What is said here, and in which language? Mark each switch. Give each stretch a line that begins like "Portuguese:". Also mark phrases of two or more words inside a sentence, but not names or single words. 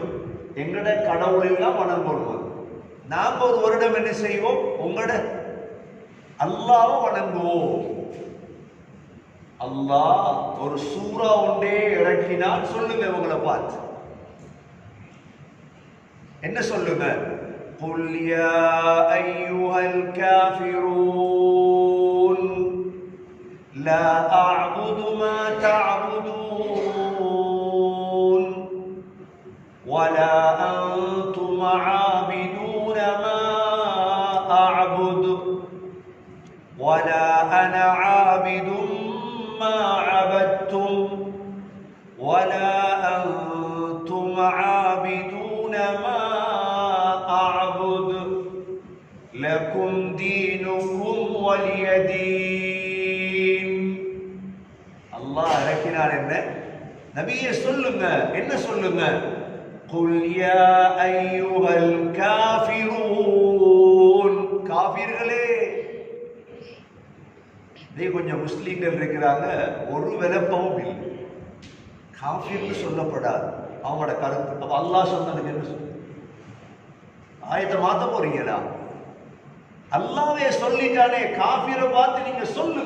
Tamil: எங்கட கடவுளெல்லாம் வணங்குவோம். நாங்க ஒரு வருடம் என்ன செய்வோம்? உங்களோட அல்லாஹ்வை வணங்குவோம். அல்லாஹ் ஒரு சூரா ஒன்றே இறக்கினால் சொல்லுங்க, உங்களை பார்த்து என்ன சொல்லுங்க?
Arabic: قل يا أيها الكافرون لا أعبد ما تعبدون ولا أنتم عابدون ما أعبد ولا أنا عابد ما عبدتم ولا أنتم عابدون ما أعبد لكم دينكم ولي دين.
Tamil: அல்லாஹ் இறக்கினார். என்ன நபியே சொல்லுங்க, என்ன சொல்லுங்க?
Arabic: قل يا أيها الكافرون,
Tamil: காஃபிர்களே. கொஞ்சம் முஸ்லீம்கள் இருக்கிறாங்க, ஒரு விளப்பமும் இல்லை, காஃபிர்னு சொல்லப்படாது அவங்களோட கருத்து. அப்ப அல்லாஹ் சொன்னதுக்கு என்ன சொல்ல? ஆயத்தை மாத்த போறீங்களா? அல்லாஹ்வே சொல்லிட்டானே, காஃபிரை பார்த்து நீங்க சொல்லுங்க.